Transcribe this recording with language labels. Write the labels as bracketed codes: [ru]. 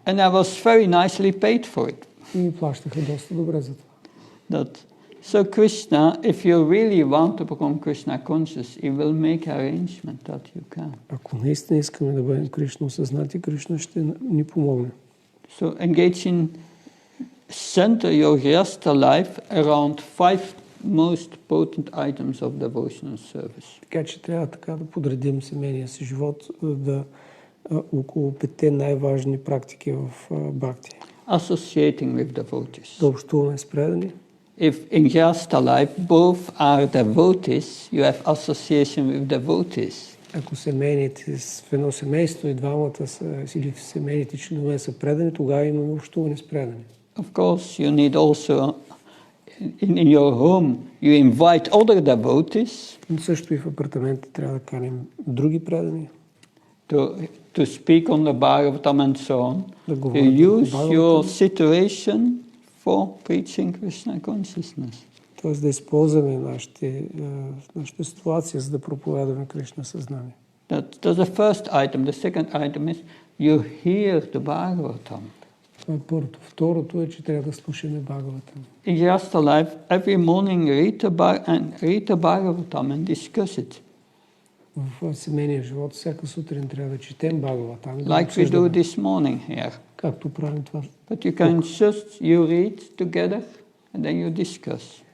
[en] And I was very nicely paid for it. [bg] И ми плащаха доста добре за това. [en] So Krishna, if you really want to become Krishna conscious, he will make arrangement that you can. [bg] Ако наистина искаме да бъдем Кришна осъзнати, Кришна ще ни помогне. [en] So engage in, center your Grihastha life around 5 most potent items of devotional service. [bg] Така че трябва така да подредим семейния си живот около 5 най-важни практики в Бхакти. [en] Associating with devotees. [bg] Да общуваме с предани. [en] If in Grihastha life both are devotees, you have association with devotees. [bg] Ако семейните в едно семейство и двамата са, или семейните членове са предани, тогава имаме общуване с предани. [en] Of course, you need also in your home, you invite other devotees. [bg] Но също и в апартаментите трябва да каним други предани. [en] To speak on the Bhagavatam and so on. You use your situation for preaching Krishna consciousness. [bg] Тоест да използваме нашата ситуация, за да проповядваме Кришна съзнание. [en] That's the first item. The second item is you hear the Bhagavatam. [bg] Това е първото. Второто е, че трябва да слушаме Бхагаватам. [en] In Grihastha life, every morning read the Bhagavatam and discuss it. [bg] В семейния живот всяка сутрин трябва да четем Бхагаватам. [en] Like we do this morning here. [bg] Както правим това. [en] But you can just, you read together and then you discuss.